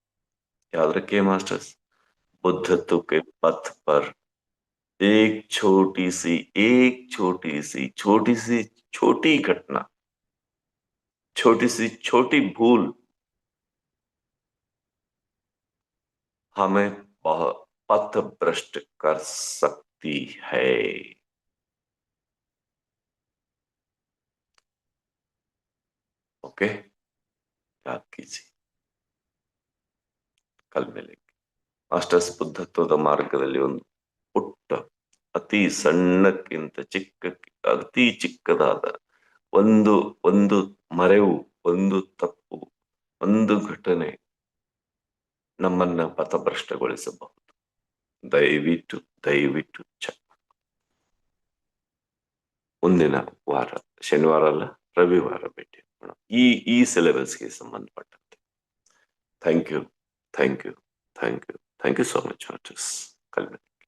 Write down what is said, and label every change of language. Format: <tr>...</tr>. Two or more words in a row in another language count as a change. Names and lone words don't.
<hi>याद रखिए मास्टर्स, बुद्धत्व के पथ पर एक छोटी सी छोटी घटना, छोटी सी छोटी भूल हमें बहुत पथ भ्रष्ट कर सकती है। ओके, याद कीजिए। कल मिलेंगे।</hi> <kn>ಮಾಸ್ಟರ್ಸ್ ಬುದ್ಧತ್ವದ ಮಾರ್ಗದಲ್ಲಿ ಒಂದು ಪುಟ್ಟ, ಅತಿ ಸಣ್ಣಕ್ಕಿಂತ ಅತಿ ಚಿಕ್ಕದಾದ ಒಂದು ಒಂದು ಮರೆವು, ಒಂದು ತಪ್ಪು, ಒಂದು ಘಟನೆ ನಮ್ಮನ್ನ ಪಥಭ್ರಷ್ಟಗೊಳಿಸಬಹುದು. ದಯವಿಟ್ಟು ದಯವಿಟ್ಟು ಮುಂದಿನ ವಾರ, ಶನಿವಾರ ಅಲ್ಲ, ರವಿವಾರ ಭೇಟಿ ಮಾಡೋಣ. ಈ ಸಿಲೆಬಸ್ಗೆ ಸಂಬಂಧಪಟ್ಟಂತೆ.</kn> <en>thank you, thank you, thank you, thank you so much artist. ಕಲ್ಮೆ</en>